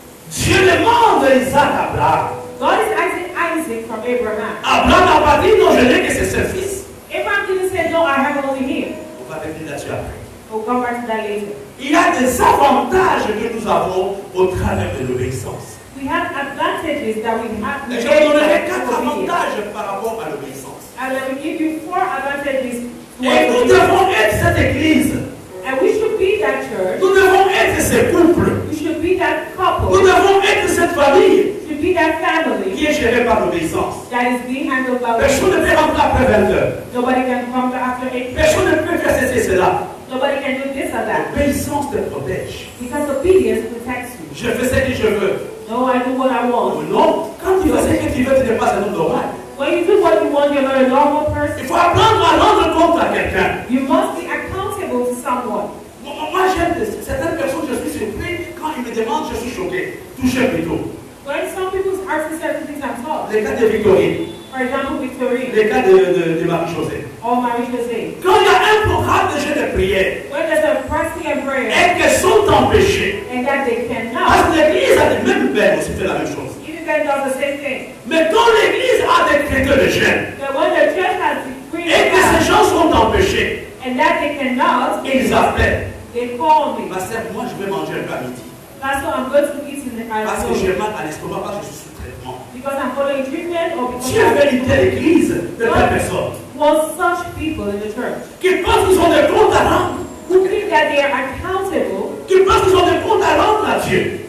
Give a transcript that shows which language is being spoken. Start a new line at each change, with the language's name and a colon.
French: Dieu demande à Isaac à Abraham.
English: God is asking Isaac from Abraham.
French: Abraham n'a pas dit, non, je n'ai que ses seuls fils.
English: Abraham didn't say, no, I have only him.
French: On va revenir là-dessus après.
English: We'll come back to that later.
French: Il y a des avantages que nous avons au travers de l'obéissance.
English: We have advantages that we have.
French: Et je vous donnerai 4 avantages par rapport à l'obéissance.
English: And I will give you 4 advantages.
French: Et nous devons être cette église.
English: And we should be that church.
French: Nous devons être ces couples.
English: We should be that couple.
French: Nous devons être cette famille
English: We should be that family
French: qui est gérée par l'obéissance.
English: that is being handled by
French: Personne ne peut rentrer après 20 heures.
English: Nobody can come after 8.
French: Personne ne peut faire ceci et cela.
English: Nobody can do this or that.
French: L'obéissance te protège.
English: Because obedience protects you.
French: Je fais ce que je veux.
English: No, I do what I want.
French: Non, quand tu fais ce que tu veux, tu n'es pas un homme normal.
English: When you do what you want, you're not a normal person.
French: Il faut apprendre à rendre compte à quelqu'un.
English: You must be accountable to someone.
French: Moi, j'aime certaines personnes, je suis surpris. Quand ils me demandent, je suis choqué. Touché plutôt.
English: When some people ask me certain things, I'm taught.
French: Les cas de Victorine,
English: For example, Victorine
French: les cas de Marie-Josée.
English: or Marie-José.
French: Quand il y a un programme de jeûne de prière
English: When there's a fasting and prayer
French: et qu'elles sont empêchées,
English: and that they cannot,
French: parce que l'Église a les mêmes peines aussi fait la même chose.
English: even then does the same thing.
French: Mais quand l'Église a des critères de jeûne
English: But when the church has decreed
French: et que
English: that,
French: ces gens sont empêchés,
English: and that they cannot,
French: ils appellent.
English: they call me.
French: Pasteur, moi je vais manger un peu à midi.
English: Pastor, I'm going to eat in the
French: Parce que j'ai
English: afternoon
French: mal à l'estomac, parce que je suis sous traitement.
English: because I'm following treatment or because
French: Dieu veut une telle église de telle personne.
English: wants such people in the church
French: qui pensent qu'ils ont des comptes à rendre,
English: who think that they are accountable,
French: qui pensent qu'ils ont des comptes à rendre à Dieu.